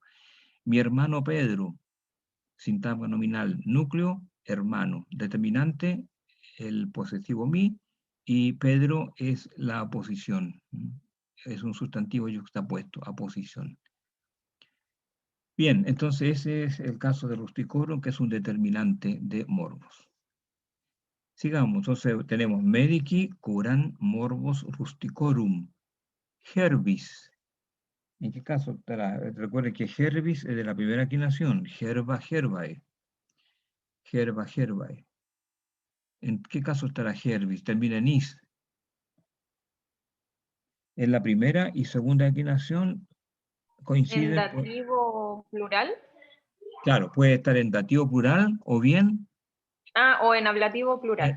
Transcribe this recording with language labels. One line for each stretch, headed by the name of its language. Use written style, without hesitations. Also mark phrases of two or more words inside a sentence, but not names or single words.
Spanish: Mi hermano Pedro, sintagma nominal, núcleo, hermano, determinante, el posesivo mi, y Pedro es la aposición. Es un sustantivo yuxtapuesto, aposición. Bien, entonces ese es el caso de rusticorum, que es un determinante de morbos. Sigamos, entonces tenemos
Latin: medici curan morbos rusticorum.
Spanish: Herbis. ¿En qué caso estará? Recuerde que herbis es de la primera quinación,
Latin: herba, herbae. Herba, herbae.
Spanish: ¿En qué caso estará herbis? Termina en is. En la primera y segunda declinación coinciden. ¿En dativo plural? Claro, puede estar en dativo plural o bien O en ablativo plural.